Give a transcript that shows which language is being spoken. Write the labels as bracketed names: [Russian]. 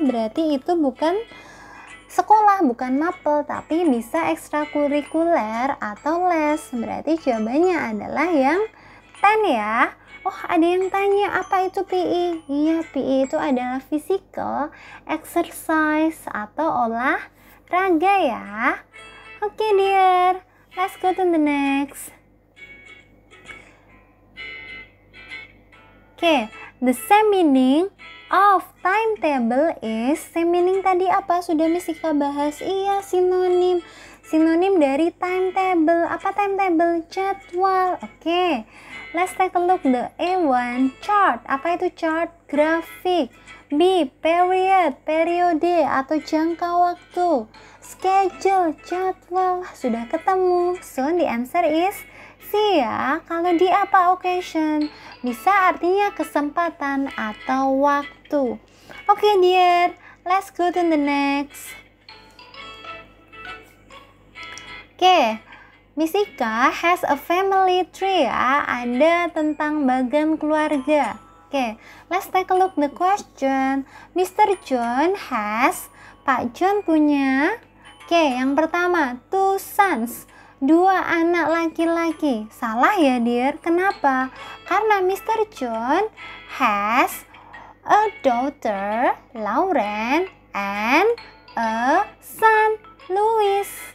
[Indonesian] Berarti itu bukan sekolah, bukan mapel, tapi bisa ekstrakurikuler atau les. Berarti jawabannya adalah yang 10 ya. Oh, ada yang tanya apa itu PE? Iya, PE itu adalah physical exercise atau olahraga ya. [English] Oke dear, let's go to the next. Oke, the same meaning of timetable is, same meaning [Indonesian] tadi apa? Sudah Misika bahas. Iya, sinonim. Sinonim dari timetable. Apa timetable? Jadwal. [English] Oke, let's take a look the A1 chart. [Indonesian] Apa itu chart? Grafik. B, period, periode atau jangka waktu. Schedule, jadwal. Sudah ketemu. [English] So the answer is C [Indonesian] ya. Kalau di apa? Occasion. Bisa artinya kesempatan atau waktu. [English] Oke dear, let's go to the next. Oke, Miss Ika has a family tree ya. [Indonesian] Ada tentang bagan keluarga. [English] Oke, let's take a look the question. Mr. John has, [Indonesian] Pak John punya, yang pertama, 2 sons. 2 anak laki-laki. Salah ya dear. Kenapa? Karena Mr. [English] John has a daughter, Lauren, and a son, Louis.